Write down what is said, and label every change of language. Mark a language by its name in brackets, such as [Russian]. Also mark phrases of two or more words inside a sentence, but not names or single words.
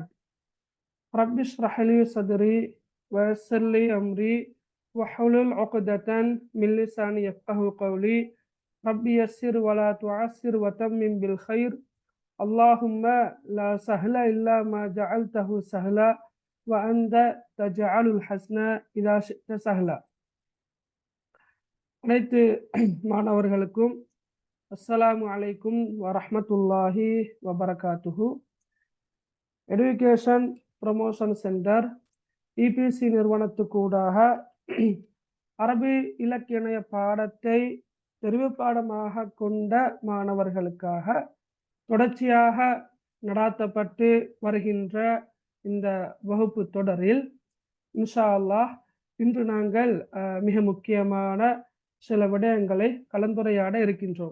[Arabic] رب اشرح لي صدري ويسر لي أمري واحلل عقدة من لساني يفقهوا قولي. رب يسر ولا تعسر وتمم بالخير. اللهم لا سهل إلا ما جعلته سهلا وأنت تجعل الحزن إذا شئت سهلا. [Tamil] அனைத்து மாணவர்களுக்கும் [Arabic] السلام عليكم ورحمة الله وبركاته. [Tamil] எடுகேஷன் ப்ரமோஷன் சென்டர் இபிசி நிறுவனத்துக்கூடாக அரபி இலக்கிய பாடத்தை தெரிவு பாடமாக கொண்ட மாணவர்களுக்காக தொடர்ச்சியாக நடாத்தப்பட்டு வருகின்ற இந்த வகுப்பு தொடரில் [Arabic] إن شاء الله [Tamil] இன்று நாங்கள் மிக முக்கியமான சில விடயங்களை கலந்துரையாட இருக்கின்றோம்.